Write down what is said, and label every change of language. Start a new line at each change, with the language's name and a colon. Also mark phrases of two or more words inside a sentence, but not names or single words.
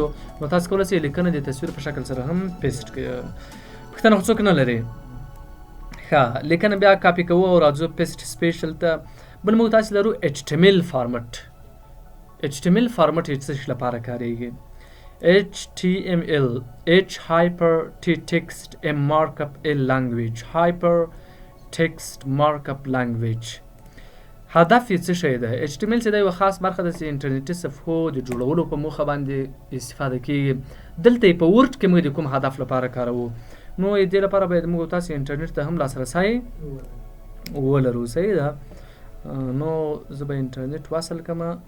Pashto: نو تاسې کولی شئ لیکنه د تصویر په شکل سره هم پیسټ کړئ. پوښتنه خو څوک نه لري؟ ښه، لیکنه بیا کاپي کوو او راځو
English: paste special
Pashto: ته. بل موږ تاسې لرو HTML فارمټ. HTML فارمټ یې څه شي لپاره کارېږي؟
English: HTML H hyper T text M markup L language hyper text markup language.
Pashto: هدف یې څه شی ده؟ HTML چې دا یوه خاص برخه ده چې انټرنیټي صفحو د جوړولو په موخه باندې استفاده کېږي. دلته یې په ورډ کې موږ د کوم هدف لپاره کاروو؟ نو دې لپاره باید موږ تاسې انټرنیټ ته هم لاسرسی ولرو. صحیح ده؟ نو زه به انټرنیټ وصل کړم.